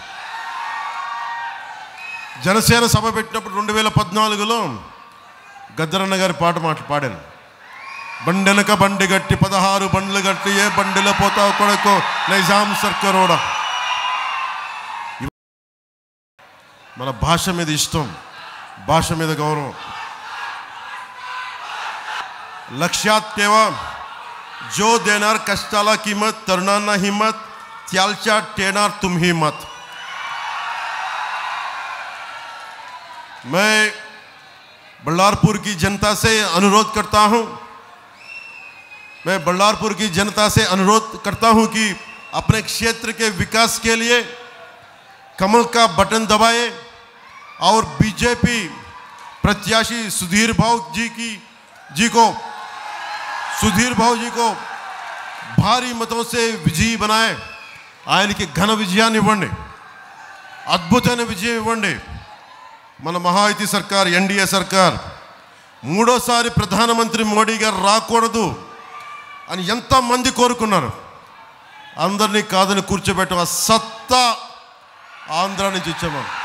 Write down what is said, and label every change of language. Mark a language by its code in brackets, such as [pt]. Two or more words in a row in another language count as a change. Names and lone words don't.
[te] జనసేన సభ పెట్టినప్పుడు 2014లో గద్దరన్న గారి పాట పాడాను. బండెనక బండి గట్టి 16 బండ్లు గట్టి ఏ బండిలో పోతావు కొడుకో నైజాం సర్కారోడా. మన భాష మీద ఇష్టం, భాష మీద గౌరవం. [mr] लक्षात ठेवा, जो देणार कष्टाला किंमत, तरुणांना हिम्मत, त्यालच्या ठेणार तुम्ही मत. [hi] मैं बल्लारपुर की जनता से अनुरोध करता हूं कि अपने क्षेत्र के विकास के लिए कमल का बटन दबाए और बीजेपी प्रत्याशी सुधीर भाव जी को भारी मतों से विजयी बनाए. [te] ఆయనకి ఘన విజయాన్ని ఇవ్వండి, అద్భుతమైన విజయం ఇవ్వండి. మన మహాయుతి సర్కార్, ఎన్డీఏ సర్కార్ మూడోసారి ప్రధానమంత్రి మోడీ గారు రాకూడదు అని ఎంతమంది కోరుకున్నారు. అందరినీ కాదని కూర్చోబెట్టిన సత్తా ఆంధ్ర నుంచి ఇచ్చాము.